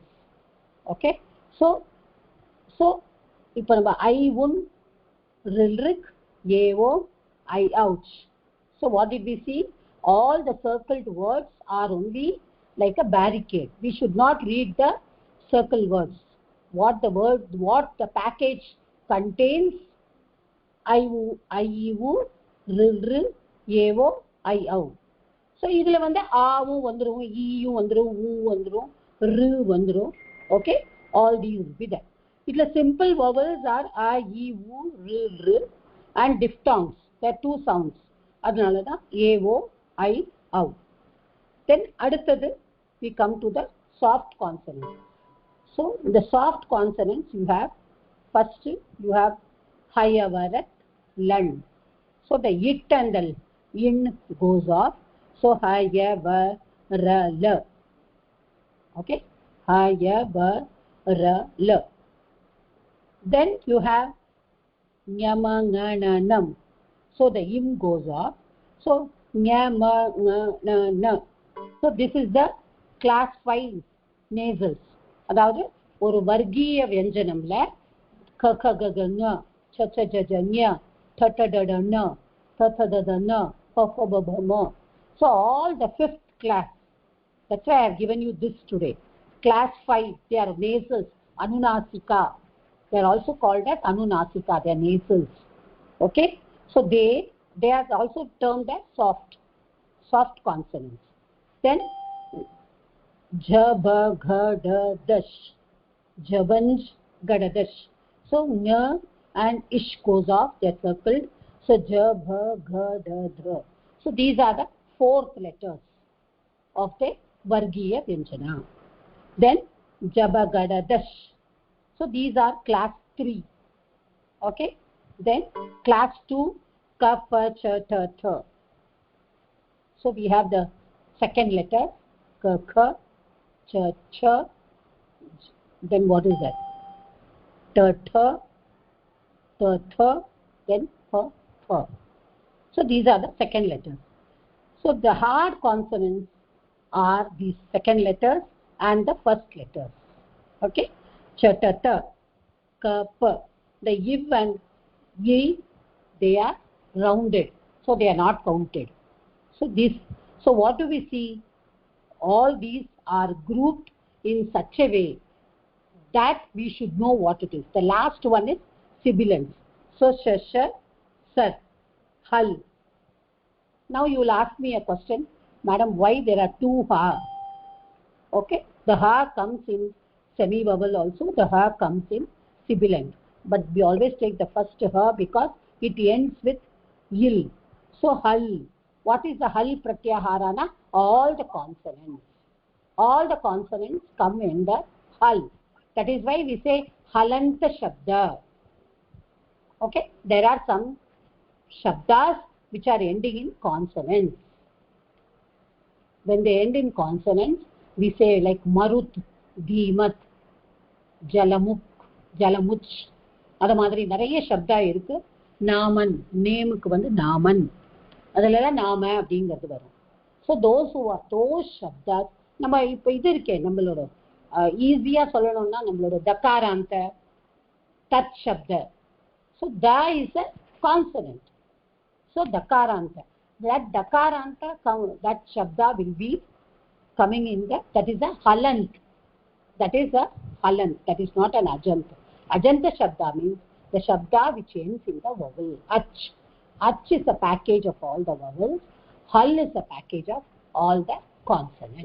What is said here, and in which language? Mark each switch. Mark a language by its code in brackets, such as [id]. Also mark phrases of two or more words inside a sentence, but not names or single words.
[en] Okay, so [ta] இப்போ நம்ம ஐ உன் ரில்ரிக் ஏஓ ஐ ouch. [en] So what did we see? All the circled words are only like a barricade. We should not read the circle words. What the package contains, I e u r r a o I o. [ta] So இதுல வந்து ஆவும் வந்துரும், ஈயும் வந்துரும், ஊ வந்துரும், ரு வந்துரும். [en] Okay, all these will be there. இதுல simple vowels are a e u r r and diphthongs. There are two sounds. [ta] அதனால தான் a o I o. [en] Then அடுத்தது we come to the soft consonants. So in the soft consonants you have first you have hayavarat lan. So the it and the in goes off. So hayavarala. Okay, hayavarala. Then you have nyamangananam. So the im goes off. So nyamanganana. So this is the class 5 nasals. [ta] அதாவது ஒரு வர்க்கீய வியஞ்சனம்ல க க க க ஞ ச ச ஜ ஜ ஞ ட ட ட ட ண த த த த ண ப ப ப ப ம. [en] So all the fifth class, that's why I have given you this today. Class 5, they are nasals, anunasika. They are also called as anunasika, they are nasals. Okay, so they are also termed as soft consonants. Then ja ba gha da dash, jabanj gadadash. So nya and ish goes off, they are circled. So ja ba gha da dra. So these are the fourth letters of the vargiya vyanjana. Then jaba gada dash. So these are class 3. Okay, then class 2 ka pa cha ta tha. So we have the second letter ka kha cha cha. Then what is that? Ta tha, then pa pha. So these are the second letters. So the hard consonants are the second letters and the first letters. Okay, cha ta ta, ka pa. The iv and yi, they are rounded, so they are not counted. So what do we see? All these are grouped in such a way that we should know what it is. The last one is sibilants. So sha sha sar hal. Now you will ask me a question, madam, why there are two ha? Okay, the ha comes in semi vowel also, the ha comes in sibilant, but we always take the first ha because it ends with il. So hal. What is the hal pratyaharana? All the consonants come in the hal. That is why we say halanta shabda. Okay, there are some shabdas which are ending in consonants. When they end in consonants, we say like marut, dhimat, jalamuk, jalamuch. [ta] அது மாதிரி நிறைய சப்தா இருக்கு. நாமன், நேமுக்கு வந்து நாமன், அதெல்லாம் நாம அப்படிங்கிறது வரும். [en] so those [ta] சப்தாஸ் நம்ம இப்போ இது இருக்கே, நம்மளோட ஈஸியா சொல்லணும்னா நம்மளோட தக்காராந்த தத் சப்த. [en] so ta is a consonant. so தக்காராந்த that dakaranta that shabda will be coming in that is a halant. That is a halant. That is not an ajanta. Ajanta shabda means the shabda which ends in the vowel. Ach. Ach is a package of all the vowels. Hal is a package of all the consonants.